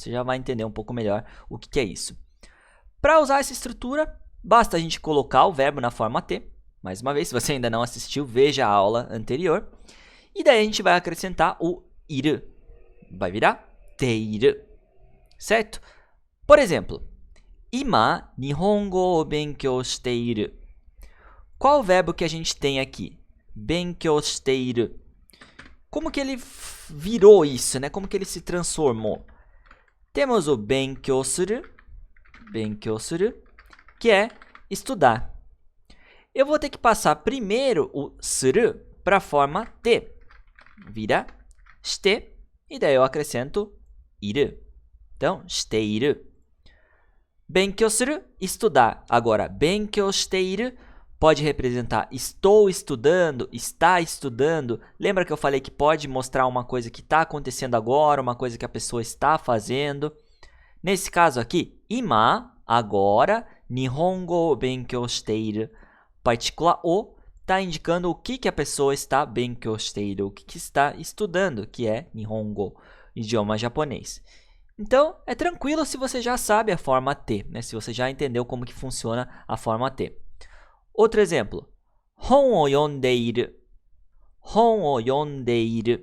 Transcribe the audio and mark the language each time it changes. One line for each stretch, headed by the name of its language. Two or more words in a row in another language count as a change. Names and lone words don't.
Portuguese: Você já vai entender um pouco melhor o que é isso. Para usar essa estrutura, basta a gente colocar o verbo na forma T. Mais uma vez, se você ainda não assistiu, veja a aula anterior. E daí a gente vai acrescentar o iru. Vai virar teiru. Certo? Por exemplo,
Japanese: 今、日本語を勉強している.
Portuguese: Qual o verbo que a gente tem aqui?
Japanese: 勉強している.
Portuguese: Como que ele virou isso, né? Como que ele se transformou? Temos o
Japanese: 勉強する,
Portuguese: que é estudar. Eu vou ter que passar primeiro o suru para a forma T. Vira shite, e daí eu acrescento iru. Então,
Japanese: している。勉強する,
Portuguese: estudar. Agora,
Japanese: 勉強している
Portuguese: pode representar estou estudando, está estudando. Lembra que eu falei que pode mostrar uma coisa que está acontecendo agora, uma coisa que a pessoa está fazendo. Nesse caso aqui, ima, agora,
Japanese: 日本語勉強している.
Portuguese: Partícula o está indicando o que a pessoa está
Japanese: 勉強している,
Portuguese: o que está estudando, que é nihongo, idioma japonês. Então, é tranquilo se você já sabe a forma T, né? Se você já entendeu como que funciona a forma T. Outro exemplo.
Japanese: 本を読んでいる. 本を読んでいる.